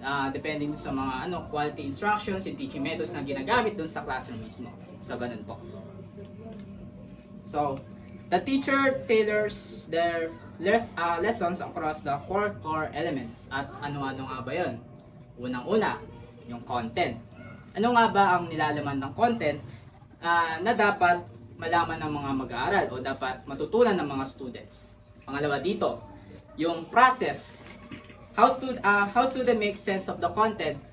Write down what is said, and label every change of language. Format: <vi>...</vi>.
<tl>Depending sa mga</tl> <en>quality instructions and teaching methods</en> <tl>na ginagamit dun sa classroom mismo. So ganun po.</tl> <en>So, the teacher tailors their lessons across the 4 core elements.</en> <tl>At ano-ano nga ba yun? Unang-una, yung content. Ano nga ba ang nilalaman ng content na dapat malaman ng mga mag-aaral o dapat matutunan ng mga students? Pangalawa dito, yung process.</tl> <en>How student makes sense of the content.</en>